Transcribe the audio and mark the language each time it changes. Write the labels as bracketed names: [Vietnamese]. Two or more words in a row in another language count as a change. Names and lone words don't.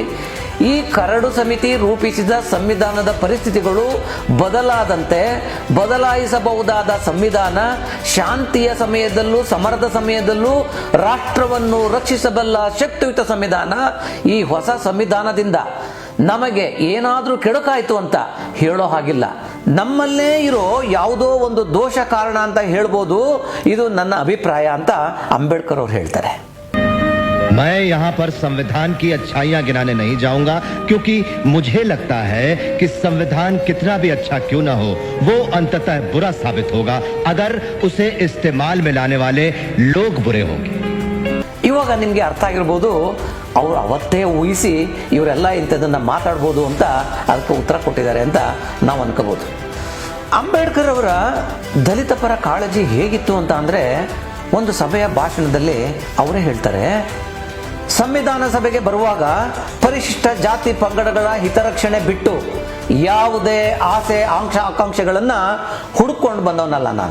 [Kannada] ಈ ಕರಡು ಸಮಿತಿ ರೂಪಿಸಿದ ಸಂವಿಧಾನದ ಪರಿಸ್ಥಿತಿಗಳು ಬದಲಾದಂತೆ ಬದಲಾಯಿಸಬಹುದಾದ ಸಂವಿಧಾನ ಶಾಂತಿಯ ಸಮಯದಲ್ಲೂ ಸಮರದ ಸಮಯದಲ್ಲೂ ರಾಷ್ಟ್ರವನ್ನು ರಕ್ಷಿಸಬಲ್ಲ ಶಕ್ತಿಯುತ ಸಂವಿಧಾನ. ಈ ಹೊಸ ಸಂವಿಧಾನದಿಂದ ನಮಗೆ ಏನಾದರೂ ಕೆಡುಕಾಯಿತು ಅಂತ ಹೇಳೋ ಹಾಗಿಲ್ಲ. ನಮ್ಮಲ್ಲೇ ಇರೋ ಯಾವುದೋ ಒಂದು ದೋಷ ಕಾರಣ ಅಂತ ಹೇಳ್ಬೋದು. ಇದು ನನ್ನ ಅಭಿಪ್ರಾಯ ಅಂತ ಅಂಬೇಡ್ಕರ್ ಅವರು ಹೇಳ್ತಾರೆ. [Hindi] मैं यहाँ पर संविधान की अच्छाइयां गिनाने नहीं जाऊंगा, क्योंकि मुझे लगता है कि संविधान कितना भी अच्छा क्यों ना हो, वो अंततः बुरा साबित होगा अगर उसे इस्तेमाल में लाने वाले लोग बुरे होंगे. [Kannada] ಇವಾಗ ನಿಮಗೆ ಅರ್ಥ ಆಗಿರ್ಬೋದು, ಅವರು ಅವತ್ತೇ ಊಹಿಸಿ ಇವರೆಲ್ಲ ಇಂಥದನ್ನ ಮಾತಾಡ್ಬೋದು ಅಂತ ಅದಕ್ಕೆ ಉತ್ತರ ಕೊಟ್ಟಿದ್ದಾರೆ ಅಂತ ನಾವು ಅನ್ಕೋಬಹುದು. ಅಂಬೇಡ್ಕರ್ ಅವರ ದಲಿತ ಪರ ಕಾಳಜಿ ಹೇಗಿತ್ತು ಅಂತ ಅಂದರೆ, ಒಂದು ಸಭೆಯ ಭಾಷಣದಲ್ಲಿ ಅವರೇ ಹೇಳ್ತಾರೆ, ಸಂವಿಧಾನ ಸಭೆಗೆ ಬರುವಾಗ ಪರಿಶಿಷ್ಟ ಜಾತಿ ಪಂಗಡಗಳ ಹಿತರಕ್ಷಣೆ ಬಿಟ್ಟು ಯಾವುದೇ ಆಸೆ ಆಕಾಂಕ್ಷೆಗಳನ್ನು ಹುಡುಕೊಂಡು ಬಂದವನಲ್ಲ ನಾನು.